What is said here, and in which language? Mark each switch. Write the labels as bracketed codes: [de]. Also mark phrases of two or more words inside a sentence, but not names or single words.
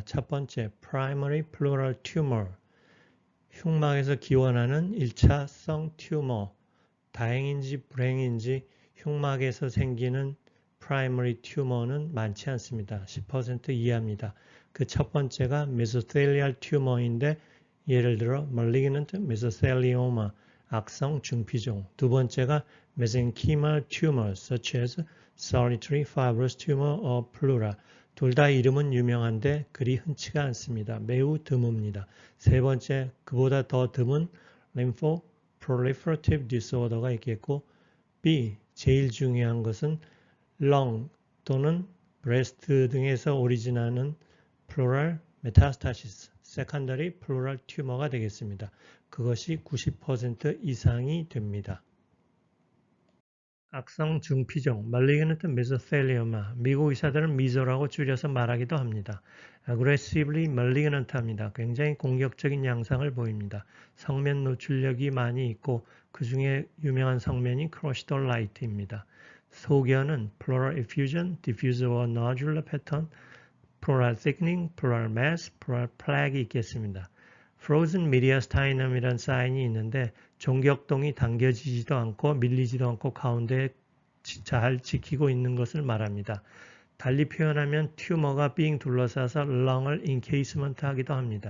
[ko] 첫 번째, [en] Primary Pleural Tumor, [ko] 흉막에서 기원하는 1차성 튜머, 다행인지 불행인지 흉막에서 생기는 [en] Primary Tumor [ko] 는 많지 않습니다. 10% 이하입니다. 그 첫 번째가 [en] Mesothelial Tumor [ko] 인데 예를 들어 [en] malignant mesothelioma, [ko] 악성 중피종. 두 번째가 [en] mesenchymal tumors such as solitary fibrous tumor or pleura. [ko] 둘 다 이름은 유명한데 그리 흔치가 않습니다. 매우 드뭅니다. 세 번째, 그보다 더 드문 [en] lymphoproliferative disorder [ko] 가 있겠고, B, 제일 중요한 것은 lung 또는 breast 등에서 오리진하는 [en] pleural metastasis, secondary pleural tumor [ko] 가 되겠습니다. 그것이 90% 이상이 됩니다. 악성 중피종, [en] malignant mesothelioma, [ko] 미국 의사들은 미소라고 줄여서 말하기도 합니다. [en] aggressively malignant 합니다. [ko] 굉장히 공격적인 양상을 보입니다. 성면 노출력이 많이 있고 그 중에 유명한 성면이 크로시돌 라이트입니다. [en] 소견은 pleural effusion, diffuse or nodular pattern, pleural thickening, pleural mass, pleural plaque이 있겠습니다. frozen mediastinum [ko] 이라는 사인이 있는데 종격동이 당겨지지도 않고 밀리지도 않고 가운데 잘 지키고 있는 것을 말합니다. 달리 표현하면 튜머가 빙 둘러싸서 렁을 인케이스먼트 하기도 합니다.